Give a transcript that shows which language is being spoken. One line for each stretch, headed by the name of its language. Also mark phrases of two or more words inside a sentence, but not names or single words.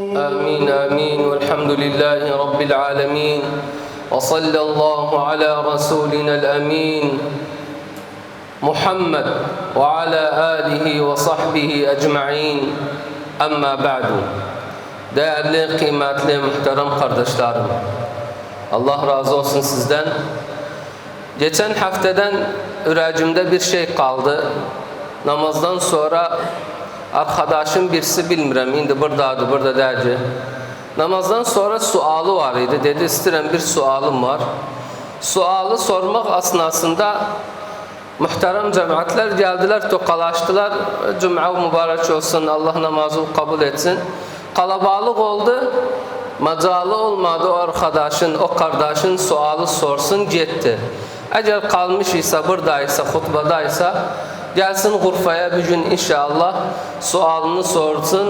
Arabic: آمين آمين والحمد لله رب العالمين وصلى الله على رسولنا الأمين محمد وعلى آله وصحبه أجمعين أما بعد.
Turkish: Değerli, kıymetli, muhterem kardeşlerim, Allah razı olsun sizden. Geçen haftadan ürəcimdə bir şey kaldı. Namazdan sonra arkadaşım birisi,
Azerbaijani: bilmirəm, indi buradadır, burada deyəcək. Namazdan sonra sualı var idi. Dedi, istəyirəm, bir sualım var.
Turkish: Sualı sormaq asnasında muhterem cemaatler geldiler, tokalaştılar. Cuma mübarek olsun, Allah namazı kabul etsin. Kalabalık oldu. Macalı olmadı o arkadaşın, o kardeşin sualı sorsun, gitti. Eğer kalmış ise, buradaysa, hutbadaysa gelsin Urfa'ya bir gün inşallah sualını sorsun.